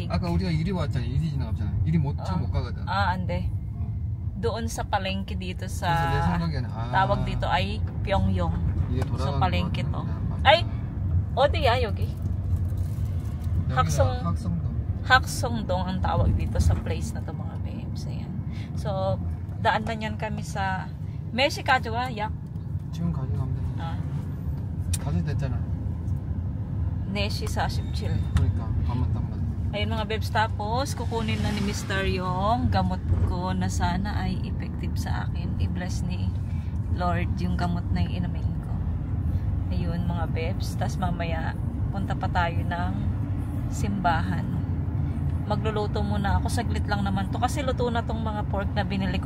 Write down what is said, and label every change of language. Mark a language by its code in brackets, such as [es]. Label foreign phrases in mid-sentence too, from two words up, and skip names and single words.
[ko] 아까 우리가 이리 왔잖아. 이리 지나갔잖아. 이리 못 가거든. [tl] Ande. Doon sa palengke dito sa [ko] 내 생각에는 [tl] tawag dito ay Pyongyang. [ko] 이게 [tl] So [ko] 돌아가는 [tl] palengke [ko] 것 [tl] to. [ko] 같은데. Ay, 어디야 여기? 여기가 [tl] Haksongdong ang tawag dito sa place na to mga babes. Ayan. So daan na yan kami sa [ko] 메시까지와 약 지금 가져가면 돼. 가도 됐잖아. 4시 47. 그러니까 밥만 딱 맞아. [tl] Ayun mga babes, tapos kukunin na ni Mr. yung gamot ko na sana ay effective sa akin. I-bless ni Lord yung gamot na inumin ko. Ayun mga babes, tapos mamaya punta pa tayo ng simbahan. Magluluto muna ako, saglit lang naman to kasi luto na tong mga pork na binili ko.